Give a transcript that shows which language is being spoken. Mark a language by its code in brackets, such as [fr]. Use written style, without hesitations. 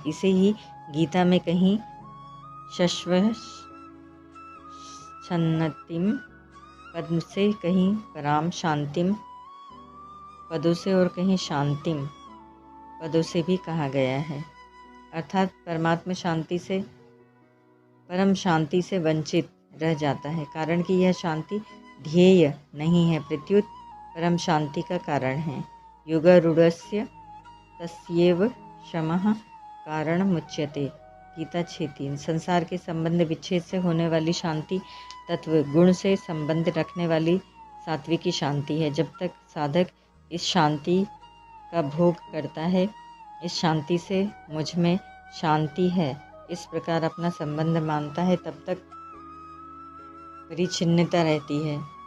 [hi] इसे ही गीता में कहीं शश्वः छन्नतिम पद से, कहीं पराम शांतिम पदों से और कहीं शांतिम पदों से भी कहा गया है। अर्थात परमात्मा शांति से, परम शांति से वंचित रह जाता है, कारण कि यह शांति ध्येय नहीं है, प्रत्युत परम शांति का कारण है। [sa] योगारूढ़स्य तस्यैव शमः कारणमुच्यते, गीता 6:3। [hi] संसार के संबंध विच्छेद से होने वाली शांति तत्व गुण से संबंध रखने वाली सात्विकी शांति है। जब तक साधक इस शांति का भोग करता है, इस शांति से मुझ में शांति है, इस प्रकार अपना संबंध मानता है, तब तक परिच्छिन्नता रहती है।